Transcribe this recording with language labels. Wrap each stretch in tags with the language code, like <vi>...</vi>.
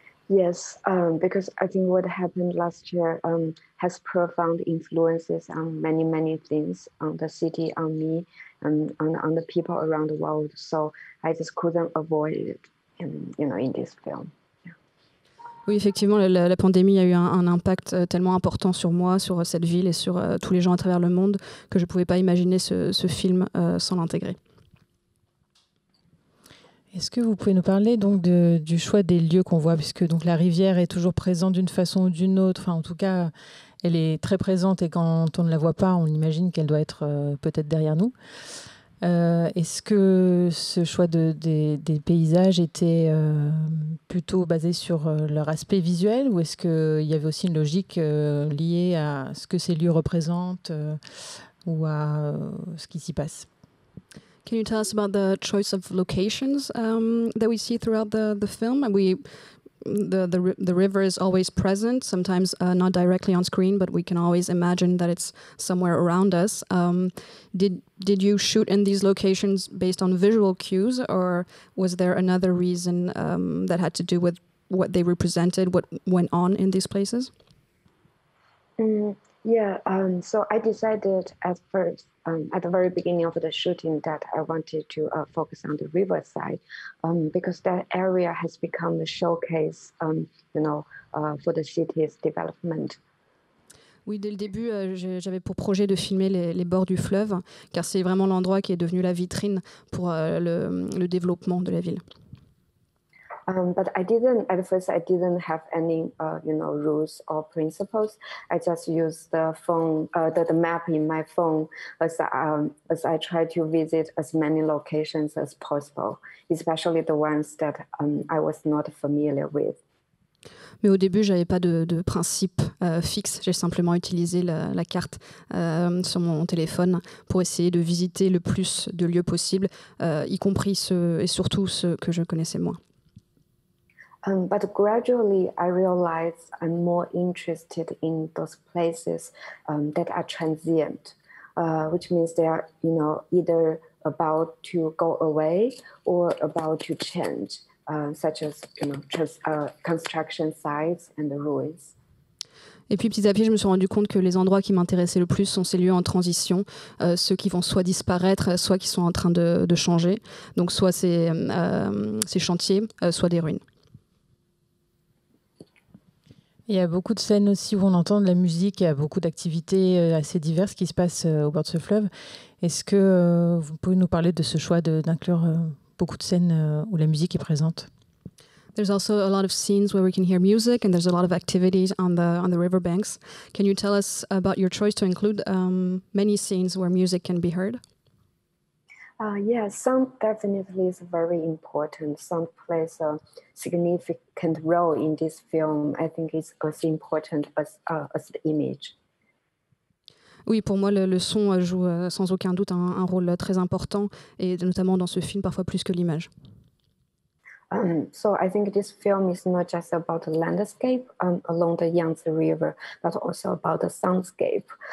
<en>Yes, because I think what happened last year has profound influences on many, many things, on the city, on me, and on the people around the world. So I just couldn't avoid it in this film. Yeah.</en> <fr>Oui, effectivement, la pandémie a eu un impact tellement important sur moi, sur cette ville et sur tous les gens à travers le monde que je ne pouvais pas imaginer ce film sans l'intégrer. Est-ce que vous pouvez nous parler donc du choix des lieux qu'on voit, puisque donc la rivière est toujours présente d'une façon ou d'une autre, enfin en tout cas elle est très présente et quand on ne la voit pas on imagine qu'elle doit être peut-être derrière nous. Est-ce que ce choix des paysages était plutôt basé sur leur aspect visuel ou est-ce qu'il y avait aussi une logique liée à ce que ces lieux représentent ou à ce qui s'y passe?</fr> <en>Can you tell us about the choice of locations that we see throughout the film? The river is always present, sometimes not directly on screen, but we can always imagine that it's somewhere around us. Did you shoot in these locations based on visual cues, or was there another reason that had to do with what they represented, what went on in these places? Yeah, so I decided at first, at the very beginning of the shooting, that I wanted to focus on the riverside because that area has become the showcase, for the city's development.</en> <fr>Oui, dès le début, j'avais pour projet de filmer les bords du fleuve, car c'est vraiment l'endroit qui est devenu la vitrine pour le développement de la ville.</fr> <en>But at first I didn't have any, rules or principles. I just used the phone, the map in my phone as I tried to visit as many locations as possible, especially the ones that I was not familiar with.</en> <fr>Mais au début, j'avais pas de principe fixe. J'ai simplement utilisé la carte sur mon téléphone pour essayer de visiter le plus de lieux possible, y compris ceux et surtout ceux que je connaissais moins.</fr> <en>But gradually, I realized I'm more interested in those places that are transient, which means they are, either about to go away or about to change, such as, construction sites and the ruins.</en> <fr>Et puis petit à petit, je me suis rendu compte que les endroits qui m'intéressaient le plus sont ces lieux en transition, ceux qui vont soit disparaître, soit qui sont en train de changer. Donc soit ces chantiers, soit des ruines. Il y a beaucoup de scènes aussi où on entend de la musique, il y a beaucoup d'activités assez diverses qui se passent au bord de ce fleuve. Est-ce que vous pouvez nous parler de ce choix d'inclure beaucoup de scènes où la musique est présente?</fr> <en>There's also a lot of scenes where we can hear music, and there's a lot of activities on the riverbanks. Can you tell us about your choice to include many scenes where music can be heard? Yes, sound definitely is very important. Sound plays a significant role in this film. I think it's as important as the image.</en> <fr>Oui, pour moi, le son joue sans aucun doute un rôle très important, et notamment dans ce film, parfois plus que l'image.</fr> <en>So I think this film is not just about the landscape along the Yangtze River, but also about the soundscape.</en>